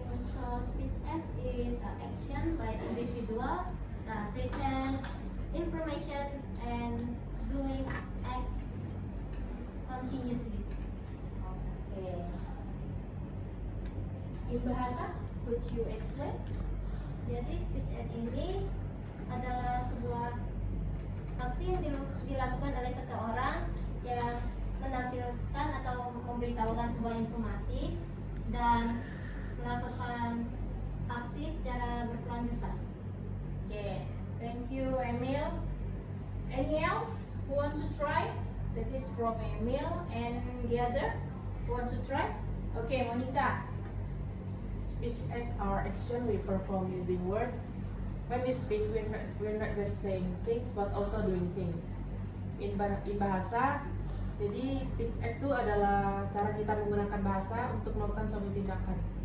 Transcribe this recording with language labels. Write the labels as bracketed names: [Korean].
[English] So speech act is an action by individual that presents information and doing acts continuously. Okay. In bahasa, could you explain? [Indonesian] Jadi speech act ini adalah sebuah aksi yang dilakukan oleh seseorang yang menampilkan atau memberitahukan sebuah informasi dan melakukan aksi secara berkelanjutan. [English] Okay. Thank you, Emil. Any else who wants to try? That is from Emil, and the other who wants to try? Okay, Monica. Speech act or action we perform using words. When we speak, we're not just saying things but also doing things. In bahasa, [Indonesian] jadi speech act itu adalah cara kita menggunakan bahasa untuk melakukan suatu tindakan.